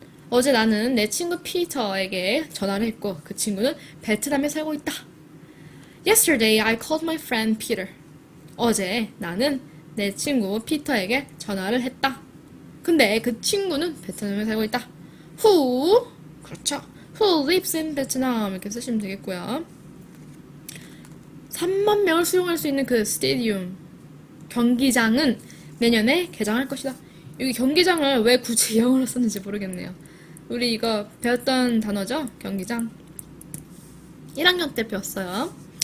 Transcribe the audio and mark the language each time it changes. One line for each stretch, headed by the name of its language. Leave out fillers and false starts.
Korean: 어제 나는 내 친구 피터에게 전화를 했고 그 친구는 베트남에 살고 있다.
English: Yesterday I called my friend Peter.
Korean: 어제 나는 내 친구 피터에게 전화를 했다. 근데 그 친구는 베트남에 살고 있다. Who? 그렇죠.
English: Who lives in Vietnam
Korean: 이렇게 쓰시면 되겠고요. 3만 명을 수용할 수 있는 그 스테디움 경기장은 내년에 개장할 것이다. 여기 경기장을 왜 굳이 영어로 썼는지 모르겠네요. 우리 이거 배웠던 단어죠? 경기장. 1학년 때 배웠어요.